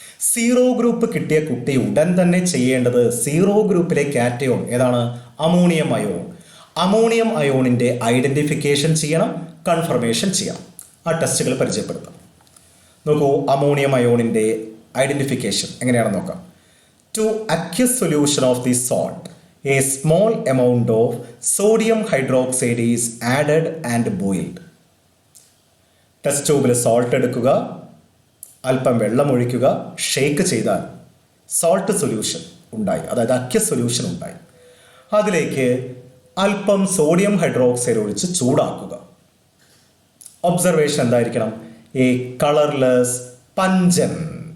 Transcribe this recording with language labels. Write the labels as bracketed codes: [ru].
[ml] 0 group കിട്ടിയ കുട്ടി ഉടൻ തന്നെ ചെയ്യേണ്ടത് 0 ഗ്രൂപ്പിലെ കാറ്റയോൺ ഏതാണ്? Ammonium ion. അമോണിയം അയോണിൻ്റെ ഐഡൻറ്റിഫിക്കേഷൻ ചെയ്യണം, കൺഫർമേഷൻ ചെയ്യണം. ആ ടെസ്റ്റുകൾ പരിചയപ്പെടുത്താം. നോക്കൂ, അമോണിയം അയോണിൻ്റെ ഐഡൻറ്റിഫിക്കേഷൻ എങ്ങനെയാണെന്ന് നോക്കാം. [en] To aqueous solution of the salt, a small amount of sodium hydroxide is added and boiled. [ml] Test ട്യൂബിൽ സോൾട്ട് എടുക്കുക, അല്പം വെള്ളം ഒഴിക്കുക, ഷേക്ക് ചെയ്താൽ സോൾട്ട് സൊല്യൂഷൻ ഉണ്ടായി, അതായത് അക്യസ് സൊല്യൂഷൻ ഉണ്ടായി. അതിലേക്ക് അല്പം സോഡിയം ഹൈഡ്രോക്സൈഡ് ഒഴിച്ച് ചൂടാക്കുക. ഒബ്സർവേഷൻ എന്തായിരിക്കണം? [en] A colourless pungent.